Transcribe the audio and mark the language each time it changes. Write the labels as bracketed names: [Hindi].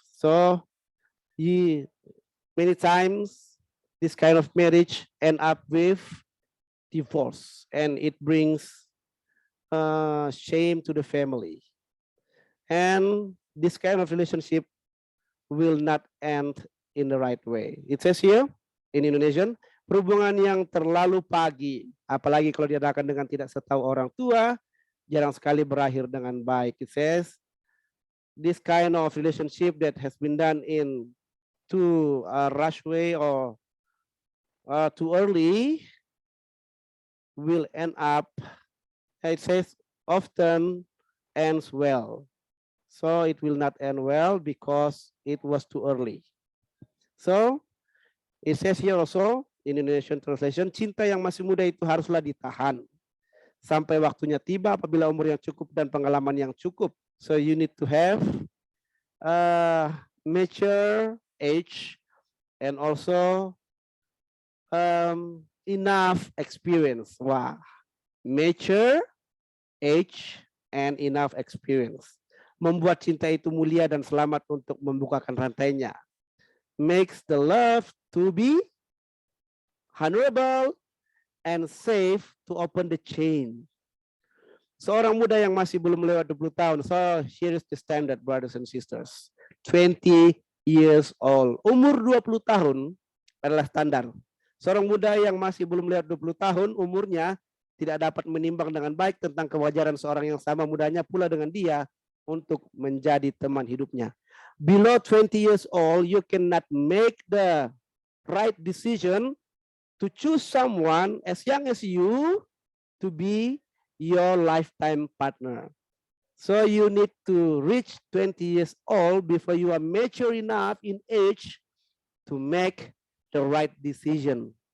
[English] So many times this kind of marriage end up with divorce, and it brings shame to the family. And this kind of relationship will not end in the right way. It says here in Indonesian, [Indonesian] perhubungan yang terlalu pagi, apalagi kalau diadakan dengan tidak setahu orang tua, jarang sekali berakhir dengan baik. [English] It says, this kind of relationship that has been done in too rush way or too early will end up, it says, often ends well. So it will not end well because it was too early. So it says here also in Indonesian translation, [Indonesian] cinta yang masih muda itu haruslah ditahan sampai waktunya tiba apabila umur yang cukup dan pengalaman yang cukup. [English] So you need to have mature age and also enough experience. Wah, mature age and enough experience. [Indonesian] Membuat cinta itu mulia dan selamat untuk membukakan rantainya. [English] Makes the love to be honorable and safe to open the chain. [Indonesian] Seorang muda yang masih belum lewat 20 tahun. [English] So here is the standard, brothers and sisters. 20 years old. [Indonesian] Umur 20 tahun adalah standar. Seorang muda yang masih belum lewat 20 tahun umurnya tidak dapat menimbang dengan baik tentang kewajaran seorang yang sama mudanya pula dengan dia untuk menjadi teman hidupnya. [English] Below 20 years old, you cannot make the right decision to choose someone as young as you to be your lifetime partner. So you need to reach 20 years old before you are mature enough in age to make the right decision.